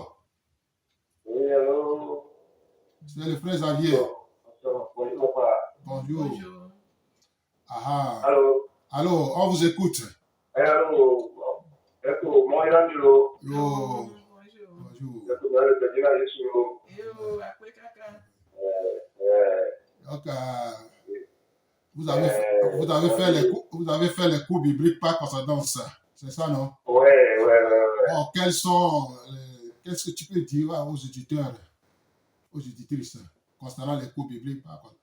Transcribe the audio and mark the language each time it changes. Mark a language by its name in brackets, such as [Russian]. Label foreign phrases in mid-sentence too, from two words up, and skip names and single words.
[French] Oui, allô? C'est le frère Xavier. Bonjour, papa. Bonjour. Bonjour. Ah, Allô? allô, on vous écoute. Allô? Ecco, moi, Angelo. Yo, Bonjour. bonjour. [Italian] Ecco, me avete detto che sono... [French] Yo, après caca. Donc, vous avez fait les cours bibliques par concordance. C'est ça, non? Ouais. Bon, qu'est-ce que tu peux dire aux éditeurs, aux éditrices concernant les cours bibliques par concordance?